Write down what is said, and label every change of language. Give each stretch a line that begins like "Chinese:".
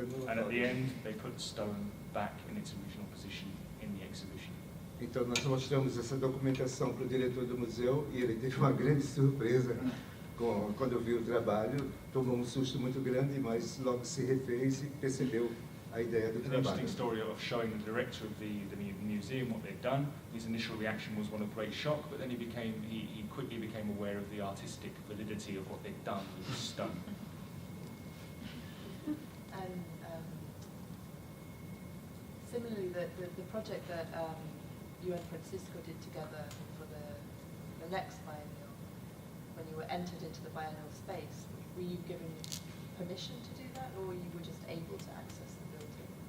English: And at the end, they put the stone back in its original position in the exhibition.
Portuguese: Então nós mostramos essa documentação para o diretor do museu e ele teve uma grande surpresa quando viu o trabalho, tomou um susto muito grande, mas logo se refez e percebeu a ideia do
English: An
Portuguese: trabalho.
English: interesting story of showing the director of the museum what they'd done. His initial reaction was one of great shock, but then he quickly became aware of the artistic validity of what they'd done with the stone. And similarly, the project that you and Francisco did together for the next biennial, when you were entered into the biennial space, were you given permission to do that, or you were just able to access the building?